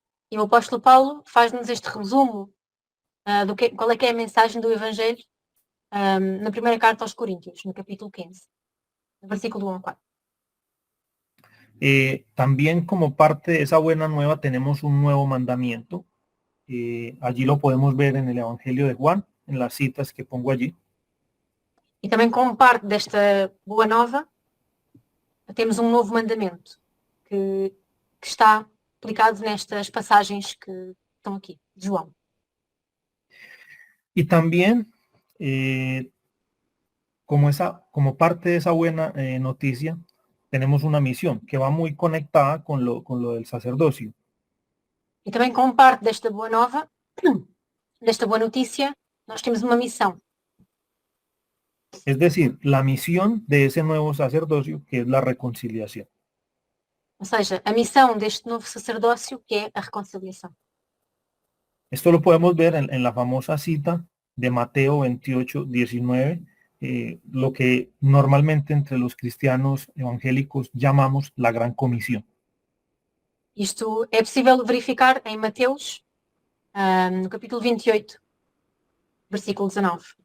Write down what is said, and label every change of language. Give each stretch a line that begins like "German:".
Portuguese: E o apóstolo Paulo faz-nos este resumo qual é que é a mensagem do Evangelho na primeira carta aos Coríntios, no capítulo 15, no versículo 1 ao 4.
Spanish: También como parte de esa buena nueva tenemos un nuevo mandamiento allí lo podemos ver en el Evangelio de Juan, en las citas que pongo allí.
Portuguese: E também como parte desta boa nova, temos um novo mandamento que está aplicado nestas passagens que estão aqui, de João.
Spanish: Y también, como parte de esa buena noticia, tenemos una misión que va muy conectada con lo del sacerdocio.
Portuguese: E também como parte desta boa nova, desta boa notícia, nós temos uma missão.
Spanish: Es decir, la misión de ese nuevo sacerdocio, que es la reconciliación.
Portuguese: Ou seja, a missão deste novo sacerdócio, que é a reconciliação.
Spanish: Esto lo podemos ver en la famosa cita de Mateo 28, 19, lo que normalmente entre los cristianos evangélicos llamamos la Gran Comisión.
Portuguese: Isto é possível verificar em Mateus, no capítulo 28, versículo 19.